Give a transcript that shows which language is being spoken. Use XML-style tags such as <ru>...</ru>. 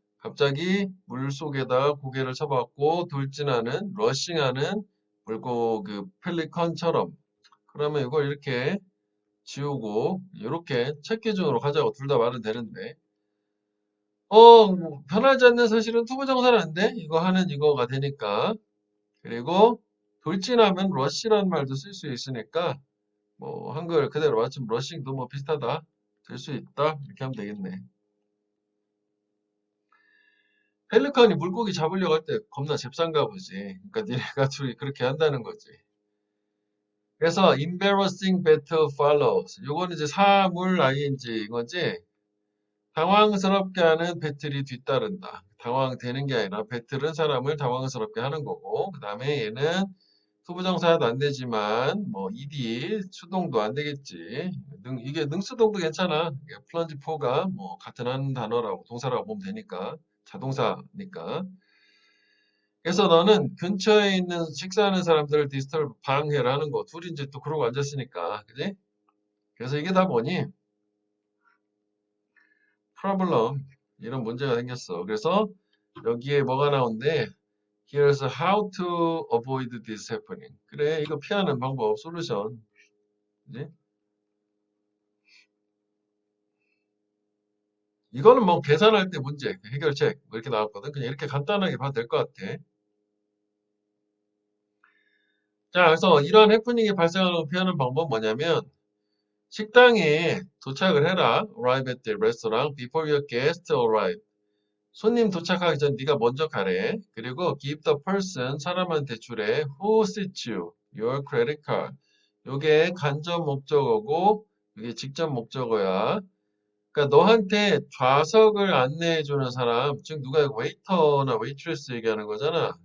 <ko>갑자기 물속에다가 고개를 쳐박고 돌진하는 러싱하는 그 펠리컨처럼 그러면 이걸 이렇게 지우고 이렇게 책 기준으로 가자고 둘 다 말은 되는데 뭐 변하지 않는 사실은 투부정사인데 이거 하는 이거가 되니까 그리고 돌진하면 러시라는 말도 쓸 수 있으니까 뭐 한글 그대로 맞추면 러싱도 뭐 비슷하다 될 수 있다 이렇게 하면 되겠네. 펠리컨이 물고기 잡으려고 할 때 겁나 잽싼가 보지. 그러니까 니네가 둘이 그렇게 한다는 거지. 그래서</ko> <en>embarrassing battle follows.</en> <ko>요거는 이제 사물 ing 이거지. 당황스럽게 하는 배틀이 뒤따른다. 당황되는 게 아니라 배틀은 사람을 당황스럽게 하는 거고. 그 다음에 얘는 투부정사도 안 되지만 뭐 ed 수동도 안 되겠지. 이게 능수동도 괜찮아. 플런지 포가 뭐 같은 한 단어라고 동사라고 보면 되니까 자동사니까. 그래서 너는 근처에 있는 식사하는 사람들을 디스터브 방해를 하는 거. 둘이 이제 또 그러고 앉았으니까, 그지? 그래서 이게 다 뭐니? problem 이런 문제가 생겼어. 그래서 여기에 뭐가 나온대?</ko> <en>Here's how to avoid this happening.</en> <ko>그래, 이거 피하는 방법, 솔루션. 그지? 이거는 뭐 계산할 때 문제, 해결책 뭐 이렇게 나왔거든. 그냥 이렇게 간단하게 봐도 될 것 같아. 자, 그래서 이러한 해프닝이 발생하는 걸 피하는 방법은 뭐냐면 식당에 도착을 해라.</ko> <en>Arrive at the restaurant before your guest arrive.</en> <ko>손님 도착하기 전 네가 먼저 가래. 그리고</ko> <en>give the person</en> <ko>사람한테 주래.</ko> <en>Who sits you? Your credit card.</en> <ko>요게 간접 목적어고 이게 직접 목적어야. 그러니까 너한테 좌석을 안내해 주는 사람, 즉 누가 웨이터나 웨이트레스 얘기하는 거잖아.</ko>